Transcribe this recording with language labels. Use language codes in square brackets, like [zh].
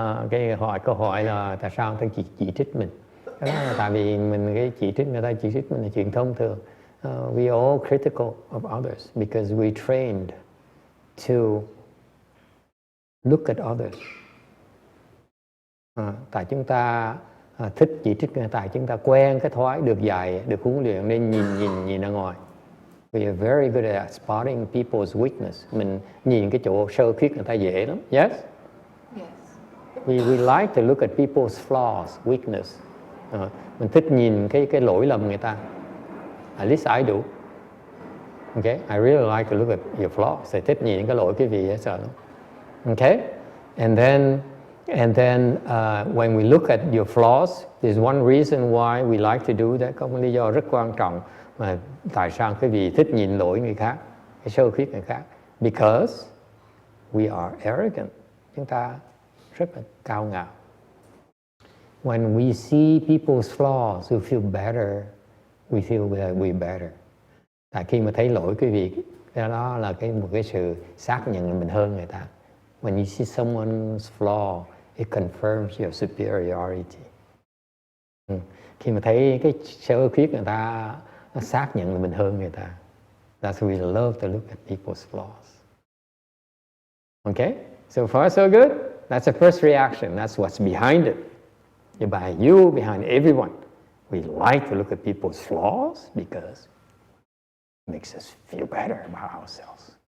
[vi] Cái câu hỏi là tại sao người ta chỉ trích mình? Cái đó là tại vì cái chỉ trích người ta chỉ trích mình là chuyện thông thường. [en] We are all critical of others because we trained to look at others. [vi] Tại chúng ta thích chỉ trích người, tại chúng ta quen cái thói được dạy, được huấn luyện nên nhìn ra ngoài. [en] We are very good at spotting people's weakness. [vi] Mình nhìn cái chỗ sơ khuyết người ta dễ lắm. [en] Yes? Yes. We like to look at people's flaws, weakness. [vi] Mình thích nhìn cái lỗi lầm người ta. [en] At least I do. Okay? I really like to look at your flaws. [vi] Tôi thích nhìn cái lỗi cái gì hết sợ lắm. Okay? [en] And then when we look at your flaws, there's one reason why we like to do that. [vi] Có một lý do rất quan trọng mà tại sao quý vị thích nhìn lỗi người khác, cái sơ khuyết người khác. [en] Because we are arrogant. [vi] Chúng ta rất là cao ngạo. [en] When we see people's flaws, we feel better. We feel that we're better. [vi] Tại khi mà thấy lỗi quý vị, đó là một cái sự xác nhận là mình hơn người ta. [en] When you see someone's flaw, it confirms your superiority. [vi] Khi mà thấy cái sơ khuyết người ta, nó xác nhận là mình hơn người ta. [en] That's why we love to look at people's flaws. Okay? So far so good? That's the first reaction. That's what's behind it. Behind you, behind everyone. We like to look at people's flaws because it makes us feel better about ourselves.